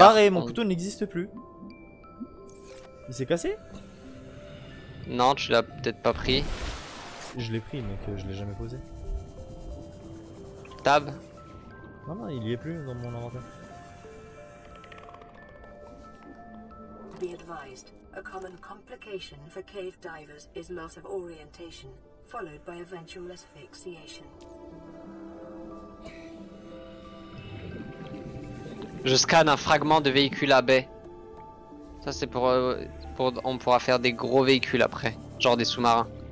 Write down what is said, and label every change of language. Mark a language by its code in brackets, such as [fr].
[fr] barré, mon couteau n'existe plus. Il s'est cassé? Non, tu l'as peut-être pas pris. Je l'ai pris, mais que je l'ai jamais posé. Tab. Non, non, il y est plus dans mon inventaire. [en] Be advised, a common complication for cave divers is loss of orientation, followed by eventual asphyxiation. [fr] Je scanne un fragment de véhicule à baie. Ça c'est pour, on pourra faire des gros véhicules après, genre des sous-marins.